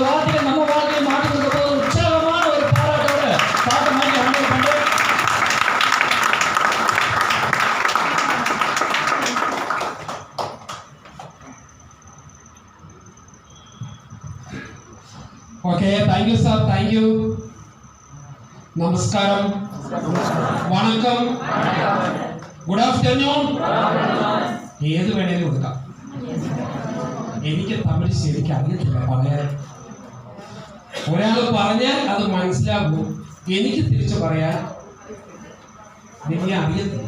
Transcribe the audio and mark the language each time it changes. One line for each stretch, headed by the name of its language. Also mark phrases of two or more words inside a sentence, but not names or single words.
Tamil: வார்த்தைகள் நம்ம வாழ்க்கையை மாற்றி கொடுத்த போது உற்சாகமான ஒரு பாராட்டோட பாட்டு மாதிரி ஹேண்டில் பண்றேன். ஓகே,
English: thank you sir,
Tamil: தேங்க்யூ.
Malayalam: നമസ്കാരം, വണക്കം,
English: good afternoon.
Malayalam: ഏത് വേണേലും കൊടുക്കാം. എനിക്ക് തമിഴ് ശരിക്കും അറിയത്തില്ല പറയാൻ. ഒരാൾ പറഞ്ഞാൽ അത് മനസ്സിലാകും, എനിക്ക് തിരിച്ചു പറയാൻ എനിക്ക് അറിയത്തില്ല.